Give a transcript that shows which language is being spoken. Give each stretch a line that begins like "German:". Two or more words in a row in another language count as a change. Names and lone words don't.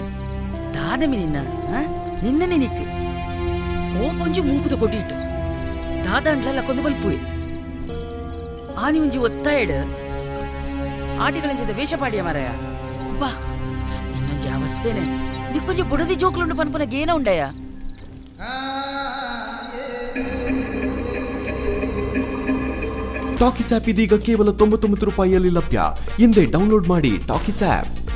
Tulu: ದಾದಮಿ ನಿನ್ನ ನಿನ್ನನೆ ನಿಕ್ಕು ಓಪೊಂಜಿ ಮೂಕುದ ಕೊಟ್ಟಿಟ್ಟು ದಾದಂಡ್ಲೆಲ್ಲ ಕೊಂದು ಬಲ್ಪುವೆ ಆನಿ ಒಂಜಿ ಒತ್ತಾಯಡ್ ಆಟಿಗಳಂಚಿದ ವೇಷಪಾಡಿಯ ಮರಯ ಬಾ ನಿನ್ನೊಂಜಿ ಅವಸ್ಥೆನೆ ನಿಕ್ಕೊಂಜಿ ಬುಡದಿ ಜೋಕ್ಲುಂಡು ಪನ್ಪುನ ಗೇನ ಉಂಡಯ
Kannada: ಟಾಕಿಸ್ ಆಪ್ ಇದೀಗ ಕೇವಲ 99 ರೂಪಾಯಿಯಲ್ಲಿ ಲಭ್ಯ. ಹಿಂದೆ ಡೌನ್ಲೋಡ್ ಮಾಡಿ ಟಾಕಿಸ್ ಆಪ್.